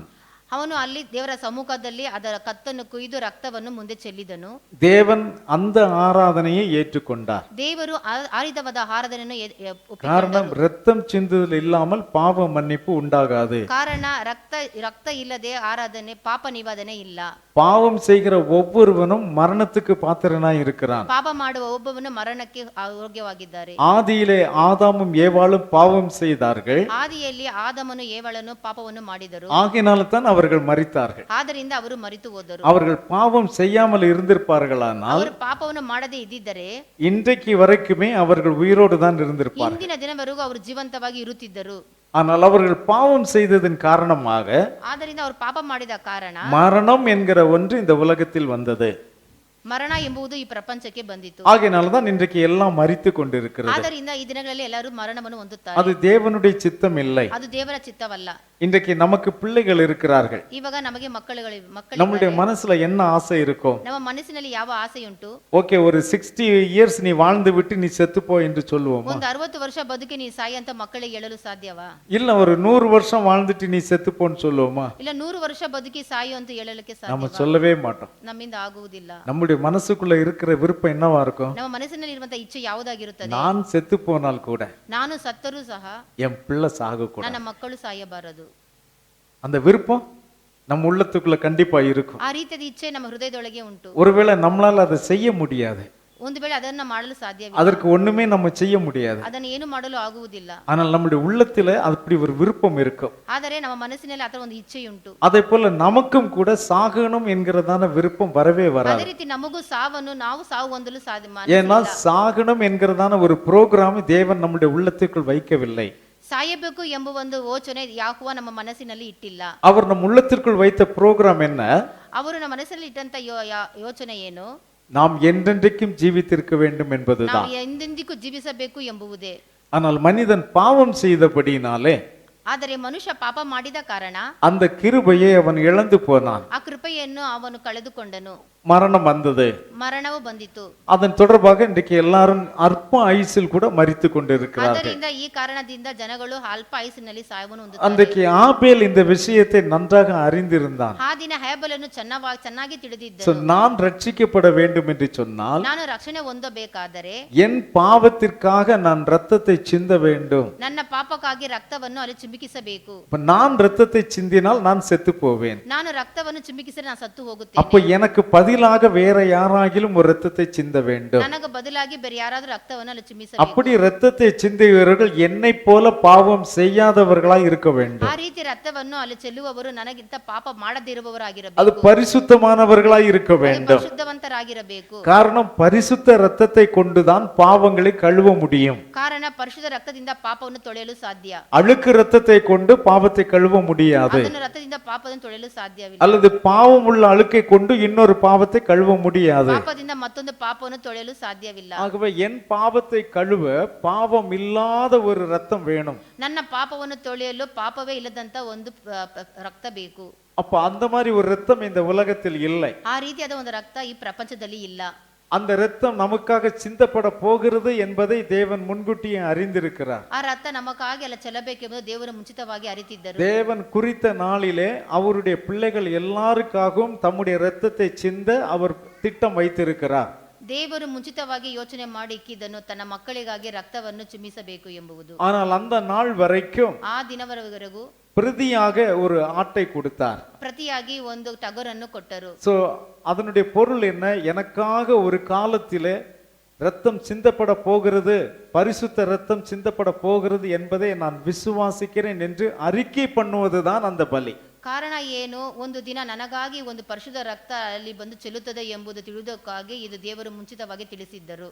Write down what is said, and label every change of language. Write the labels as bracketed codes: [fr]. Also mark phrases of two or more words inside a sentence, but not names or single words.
[kn] ಅವನು ಅಲ್ಲಿ ದೇವರ ಸಮ್ಮುಖದಲ್ಲಿ ಅದರ ಕತ್ತನ್ನು ಕುಯ್ದು ರಕ್ತವನ್ನು ಮುಂದೆ ಚೆಲ್ಲಿದನು. [ta] தேவன் அந்த ஆராதனையை ஏற்றுக்கொண்டார். [kn] ದೇವರು ಆ ರೀತಿಯಾದ ಆರಾಧನೆಯನ್ನು [ta] காரணம் ரத்தம் சிந்துதல் இல்லாமல் பாவ மன்னிப்பு உண்டாகாது. [kn] ಕಾರಣ ರಕ್ತ ಇಲ್ಲದೆ ಆರಾಧನೆ ಪಾಪ ನಿವಾರಣೆ ಇಲ್ಲ. [ta] பாவம் செய்கிற ஒவ்வொருவனும் மரணத்துக்கு பாத்திரனாய் இருக்கிறான். [kn] ಪಾಪ ಮಾಡುವ ಒಬ್ಬವನು ಮರಣಕ್ಕೆ ಯೋಗ್ಯವಾಗಿದ್ದಾರೆ. [ta] ஆதியிலே ஆதாமும் ஏவாளும் பாவம் செய்தார்கள். [kn] ಆದಿಯಲ್ಲಿ ಆದಮನು ಏವಳನು ಪಾಪವನ್ನು ಮಾಡಿದರು. [ta] ஆகினால தான் அவர்கள் மரித்தார்கள். [kn] ಆದ್ದರಿಂದ ಅವರು ಮರಿತು ಹೋದರು. [ta] அவர்கள் பாவம் செய்யாமல் இருந்திருப்பார்களானால் [kn] ಅವರು ಪಾಪವನ್ನು ಮಾಡದೇ ಇದ್ದಿದ್ದರೆ [ta] இன்றைக்கு வரைக்குமே அவர்கள் உயிரோடு தான் இருந்திருப்பார்கள். [kn] ಇಂದಿನ ದಿನವರೆಗೂ ಅವರು ಜೀವಂತವಾಗಿ ಇರುತ್ತಿದ್ದರು. [ta] ஆனால் அவர்கள் பாவம் செய்ததன் காரணமாக [kn] ಆದ್ದರಿಂದ ಅವರು ಪಾಪ ಮಾಡಿದ ಕಾರಣ [ta] மரணம் என்கிற ஒன்று இந்த உலகத்தில் வந்தது. [kn] ಮರಣ ಎಂಬುದು ಈ ಪ್ರಪಂಚಕ್ಕೆ ಬಂದಿತು. [ta] ஆகையினால்தான் இன்றைக்கு எல்லாம் மரித்து கொண்டிருக்கிறது. [kn] ಆದ್ದರಿಂದ ಈ ದಿನಗಳಲ್ಲಿ ಎಲ್ಲರೂ ಮರಣವನ್ನು ಹೊಂದುತ್ತಾರೆ. [ta] அது தேவனுடைய சித்தம் இல்லை. [kn] ಅದು ದೇವರ ಚಿತ್ತವಲ್ಲ. [ta] இன்றைக்கு நமக்கு பிள்ளைகள் இருக்கிறார்கள். [kn] ಇವಾಗ ನಮಗೆ ಮಕ್ಕಳು [ta] நம்மளுடைய மனசுல என்ன ஆசை இருக்கும்? [kn] ನಮ್ಮ ಮನಸ್ಸಿನಲ್ಲಿ ಯಾವ ಆಸೆಯುಂಟು? [ta] ஓகே, ஒரு 60 years நீ வாழ்ந்து விட்டு நீ செத்து போ என்று சொல்லுவோமா? [kn] ಒಂದು 60 ವರ್ಷ ಬದುಕಿ ನೀ ಸಾಯಿ ಅಂತ ಮಕ್ಕಳಿಗೆ ಹೇಳಲು ಸಾಧ್ಯವಾ? [ta] இல்ல ஒரு 100 வருஷம் வாழ்ந்துட்டு நீ செத்து போன்னு சொல்லுவோமா? [kn] ಇಲ್ಲ 100 ವರ್ಷ ಬದುಕಿ ಸಾಯು ಅಂತ ಹೇಳಲಿಕ್ಕೆ [ta] நம்ம [kn] ಸಾಧ್ಯವಾ? [ta] சொல்லவே மாட்டோம். [kn] ನಮ್ಮಿಂದ ಆಗುವುದಿಲ್ಲ. [ta] நம்முடைய மனசுக்குள்ள இருக்கிற விருப்பம் என்னவா இருக்கும்? [kn] ನಮ್ಮ ಮನಸ್ಸಿನಲ್ಲಿ ಇರುವಂತ ಇಚ್ಛೆ ಯಾವುದಾಗಿರುತ್ತದೆ? [ta] நான் செத்து போனால் கூட [kn] ನಾನು ಸತ್ತರೂ ಸಹ [ta] என் பிள்ளை சாக கூட. [kn] ನನ್ನ ಮಕ್ಕಳು ಸಾಯಬಾರದು. [ta] அந்த விருப்பம் நம்ம உள்ளத்துக்குள்ள கண்டிப்பா இருக்கும். [kn] ಆ ರೀತಿಯ ಇಚ್ಛೆ ನಮ್ಮ ಹೃದಯದೊಳಗೆ ಉಂಟು. [ta] ஒருவேளை நம்மளால அதை செய்ய முடியாது. [kn] ಒಂದು ವೇಳೆ ಅದನ್ನ ಮಾಡಲು ಸಾಧ್ಯವಿಲ್ಲ. [ta] அதற்கு ஒண்ணுமே நம்ம செய்ய முடியாது. [kn] ಅದನ್ನು ಏನು ಮಾಡಲು ಆಗುವುದಿಲ್ಲ. [ta] ஆனால் நம்முடைய உள்ளத்திலே அப்படி ஒரு விருப்பம் இருக்கும். [kn] ಆದರೆ ನಮ್ಮ ಮನಸ್ಸಿನಲ್ಲಿ ಆ ತರ ಒಂದು ಇಚ್ಛೆಯುಂಟು. [ta] அதே போல நமக்கும் கூட சாகணும் என்கிறதான விருப்பம் வரவே [kn] ಅದೇ [ta] வராது. [kn] ರೀತಿ ನಮಗೂ ಸಾವನ್ನು ನಾವು ಸಾವು ಹೊಂದಲು [ta] ஏன்னா சாகணும் என்கிறதான ஒரு புரோகிராம் தேவன் நம்முடைய உள்ளத்துக்குள் வைக்கவில்லை. [kn] ಸಾಯಬೇಕು ಎಂಬ ಒಂದು ಯೋಚನೆ ಯಾಕುವ ನಮ್ಮ ಮನಸ್ಸಿನಲ್ಲಿ ಇಟ್ಟಿಲ್ಲ. [ta] அவர் நம் உள்ளத்திற்குள் வைத்த புரோகிராம் என்ன? [kn] ಅವರು ನಮ್ಮ ಮನಸ್ಸಿನಲ್ಲಿ ಇಟ್ಟಂತ ಯೋಚನೆ ಏನು? [ta] நாம் என்றென்றைக்கும் ஜீவித்திருக்க வேண்டும் என்பதுதான். [kn] ನಾವು ಎಂದೆಂದಿಗೂ ಜೀವಿಸಬೇಕು ಎಂಬುವುದೇ. [ta] ஆனால் மனிதன் பாவம் செய்தபடியினாலே [kn] ಆದರೆ ಮನುಷ್ಯ ಪಾಪ ಮಾಡಿದ ಕಾರಣ [ta] அந்த கிருபையை அவன் இழந்து போனான். [kn] ಆ ಕೃಪೆಯನ್ನು ಅವನು ಕಳೆದುಕೊಂಡನು. [ta] மரணம் வந்தது. [kn] ಮರಣವು ಬಂದಿತು. [ta] அதன் தொடர்பாக இன்றைக்கு எல்லாரும் அற்ப ஆயுசில் கூட மரித்து கொண்டிருக்கிறார்கள். [kn] ಆದ್ದರಿಂದ ಈ ಕಾರಣದಿಂದ ಜನಗಳು ಅಲ್ಪ ಆಯುಸ್ಸಿನಲ್ಲಿ ಸಾಯವನ್ನು ಹೊಂದುತ್ತಾರೆ. [ta] அன்றைக்கு ஆபேல் இந்த விஷயத்தை நன்றாக அறிந்திருந்தான். [kn] ಆ ದಿನ ಹೇಬಲನ್ನು ಚೆನ್ನಾಗಿ So, ತಿಳಿದಿದ್ದನು. [ta] நான் ரட்சிக்கப்பட வேண்டும் என்று சொன்னால் [kn] ನಾನು ರಕ್ಷಣೆ ಹೊಂದಬೇಕಾದರೆ [ta] என் பாவத்திற்காக நான் ரத்தத்தை சிந்த வேண்டும். [kn] ನನ್ನ ಪಾಪಕ್ಕಾಗಿ ರಕ್ತವನ್ನು ಅಲ್ಲಿ ಚಿಮುಕಿಸಬೇಕು. [ta] இப்ப நான் ரத்தத்தை சிந்தினால் நான் செத்து போவேன். [kn] ನಾನು ರಕ್ತವನ್ನು ಚಿಮುಕಿಸಿದರೆ ನಾನು ಸತ್ತು [ta] அப்ப [kn] ಹೋಗುತ್ತೇನೆ. [ta] எனக்கு பதிலாக வேற யாராகிலும் ஒரு ரத்தத்தை சிந்த வேண்டும். [kn] ನನಗೆ ಬದಲಾಗಿ ಬೇರೆ ಯಾರಾದರೂ ರಕ್ತವನ್ನು ಅಲ್ಲಿ ಚಿಮ್ಮಿಸಬೇಕು. [ta] அப்படி ரத்தத்தை சிந்தியவர்கள் என்னை போல பாவம் செய்யாதவர்களாய் இருக்க வேண்டும். [kn] ಆ ರೀತಿ ರಕ್ತವನ್ನು ಅಲ್ಲಿ ಚೆಲ್ಲುವವರು ನನಗಿಂತ ಪಾಪ ಮಾಡದೇ [ta] அது [kn] ಇರುವವರಾಗಿರಬೇಕು. [ta] பரிசுத்தமானவர்களாய் இருக்க [kn] ಅದು [ta] வேண்டும். [kn] ಪರಿಶುದ್ಧವಂತರಾಗಿರಬೇಕು. [ta] காரணம் பரிசுத்த ரத்தத்தை கொண்டுதான் பாவங்களை கழுவ முடியும். [kn] ಕಾರಣ ಪರಿಶುದ್ಧ ರಕ್ತದಿಂದ ಪಾಪವನ್ನು ತೊಳೆಯಲು ಸಾಧ್ಯ. [ta] அழுக்கு ரத்தத்தை கொண்டு பாவத்தை கழுவ முடியாது. [kn] ಅದನ್ನು ರಕ್ತದಿಂದ ಪಾಪವನ್ನು ತೊಳೆಯಲು ಸಾಧ್ಯವಿಲ್ಲ. [ta] அல்லது பாவம் உள்ள அழுக்கை கொண்டு இன்னொரு பாவத்தை கழுவ முடியாது. [kn] ಪಾಪದಿಂದ ಮತ್ತೊಂದು ಪಾಪವನ್ನು ತೊಳೆಯಲು ಸಾಧ್ಯವಿಲ್ಲ. [ta] ஆகவே என் பாவத்தை கழுவ பாவம் இல்லாத ஒரு ரத்தம் வேணும். [kn] ನನ್ನ ಪಾಪವನ್ನು ತೊಳೆಯಲು ಪಾಪವೇ ಇಲ್ಲದಂತ ಒಂದು ರಕ್ತ ಬೇಕು. [ta] அப்ப அந்த மாதிரி ஒரு ரத்தம் இந்த உலகத்தில் இல்லை. [kn] ಆ ರೀತಿಯಾದ ಒಂದು ರಕ್ತ ಈ ಪ್ರಪಂಚದಲ್ಲಿ ಇಲ್ಲ. [ta] அந்த ரத்தம் நமக்காக சிந்தப்பட போகிறது என்பதை தேவன் முன்கூட்டியே அறிந்திருக்கிறார். [kn] ಆ ರಕ್ತ ನಮಗಾಗಿ ಅಲ್ಲ ಚೆಲ್ಲಬೇಕೆಂಬುದು ದೇವರು ಮುಂಚಿತವಾಗಿ ಅರಿತಿದ್ದರು. [ta] தேவன் குறித்த நாளிலே அவருடைய பிள்ளைகள் எல்லாருக்காகவும் தம்முடைய ரத்தத்தை சிந்த அவர் திட்டம் வைத்திருக்கிறார். [kn] ದೇವರು ಮುಂಚಿತವಾಗಿ ಯೋಚನೆ ಮಾಡಿ ಇಕ್ಕಿದ್ದನ್ನು ತನ್ನ ಮಕ್ಕಳಿಗಾಗಿ ರಕ್ತವನ್ನು ಚಿಮ್ಮಿಸಬೇಕು ಎಂಬುದು. [ta] ஆனால் அந்த நாள் வரைக்கும் [kn] ಆ ದಿನವರೆಗೂ [ta] பிரதியாக ஒரு ஆட்டை கொடுத்தார். [kn] ಪ್ರತಿಯಾಗಿ ಒಂದು ಟಗರನ್ನು ಕೊಟ್ಟರು. [ta] சோ அதனுடைய பொருள் என்ன? எனக்காக ஒரு காலத்திலே ரத்தம் சிந்தப்பட போகிறது, பரிசுத்த ரத்தம் சிந்தப்பட போகிறது என்பதை நான் விசுவாசிக்கிறேன் என்று அறிக்கை பண்ணுவதுதான் அந்த பலி. [kn] ಕಾರಣ ಏನು? ಒಂದು ದಿನ ನನಗಾಗಿ ಒಂದು ಪರಿಶುದ್ಧ ರಕ್ತ ಅಲ್ಲಿ ಬಂದು ಚೆಲ್ಲುತ್ತದೆ ಎಂಬುದು ತಿಳಿದಕ್ಕಾಗಿ ಇದು ದೇವರು ಮುಂಚಿತವಾಗಿ ತಿಳಿಸಿದ್ದರು.